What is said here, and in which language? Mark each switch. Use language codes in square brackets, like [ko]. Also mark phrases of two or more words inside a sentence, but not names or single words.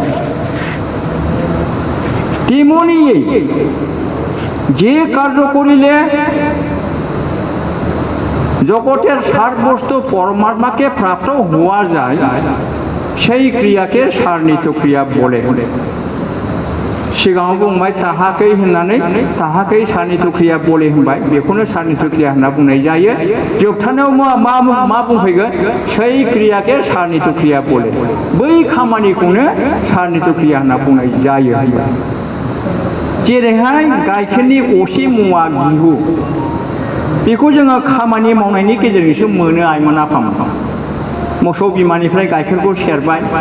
[bn] তেমনিयै যে কার্য করিলে জগতের সার বস্তু পরমাত্মাকে প্রাপ্ত হওয়া যায় সেই ক্রিয়াকে সারনিত ক্রিয়া [brx] বলে सिगाङाव बुंबाय ताहाकै होननानै [bn] তাহাকে সারনিত ক্রিয়া বলে [brx] होनबाय बेखौनो सारनित क्रिया होनना बुंनाय जायो जोबथारनायाव मा बुंफैगोन [bn] সেই ক্রিয়াকে সারনিত ক্রিয়া বলে [brx] बै खामानिखौनो सारनित क्रिया होनना बुंनाय जायो जेरैहाय गाइखेरनि असे मुवा गिहु बेखौ जोङो खामानि मावनायनि गेजेरजोंसो मोनो आइमोन आफामोन मोसौ बिमानिफ्राय गाइखेरखौ सेरबाय